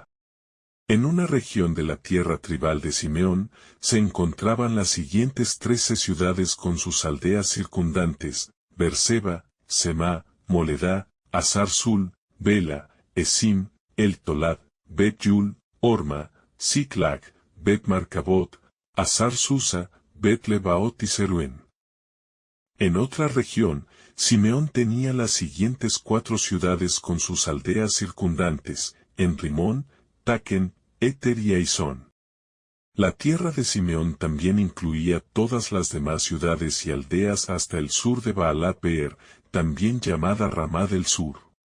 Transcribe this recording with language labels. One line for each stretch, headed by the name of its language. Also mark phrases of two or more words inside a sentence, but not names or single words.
Spanish: En una región de la tierra tribal de Simeón, se encontraban las siguientes 13 ciudades con sus aldeas circundantes: Berseba, Semá, Moledá, Azar-Sul, Bela, Esim, El Tolad, Bet-Yul, Orma, Ziklag, Bet-Marcabot, Azar-Susa, Bet-Lebaot y Seruen. En otra región, Simeón tenía las siguientes 4 ciudades con sus aldeas circundantes: en Rimón, Taquen, Eter y Aizón. La tierra de Simeón también incluía todas las demás ciudades y aldeas hasta el sur de Baalat Beer, también llamada Ramá del Sur.